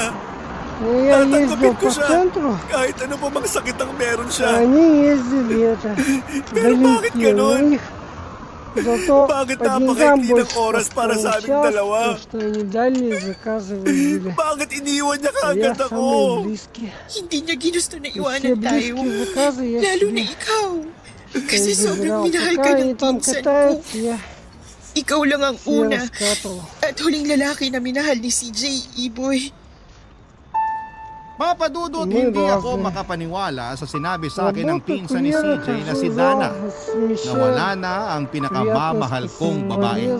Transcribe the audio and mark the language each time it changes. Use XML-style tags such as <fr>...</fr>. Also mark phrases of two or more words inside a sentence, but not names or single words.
<ru>Ну, я ездил</ru> <tl>Tatanggapin ko</tl> <ru>по</ru> <tl>siya.</tl> <ru>центру,</ru> <tl>Kahit ano pa mang sakit ang meron</tl> <ru>а</ru> <tl>siya.</tl> <ru>они ездили это,</ru> <tl>Pero bakit</tl> <ru>вдалеке.</ru> <tl>ganon?</tl> <ru>У них зато</ru> <tl>Bakit</tl> <ru>по деньгам</ru> <tl>napakaikli ng</tl> <ru>больше</ru> <tl>oras para sa aming</tl> <ru>получалось,</ru> <tl>dalawa?</tl> <ru>потому что они дальние заказы возили.</ru> <tl>Bakit iniwan niya</tl> <ru>А я</ru> <tl>kaagad</tl> <ru>самые</ru> <tl>ako?</tl> <ru>близкие.</ru> <tl>Hindi niya ginusto na</tl> <ru>И все</ru> <tl>iwanan tayo.</tl> <ru>близкие заказы я</ru> <tl>Lalo na</tl> <ru>себе</ru> <tl>ikaw. Kasi sobrang</tl> <ru>забирал.</ru> <tl>minahal ka</tl> <ru>Пока</ru> <tl>ng</tl> <ru>они там</ru> <tl>pinsan ko.</tl> <ru>катаются, я</ru> <tl>Ikaw lang ang</tl> <ru>все</ru> <tl>una</tl> <ru>раскатывал.</ru> <tl>at huling lalaki na minahal ni CJ, Iboy. Papa Dudut, hindi ako makapaniwala sa sinabi sa akin ng pinsan ni CJ na si Dana na wala na ang pinakamamahal kong babae.</tl>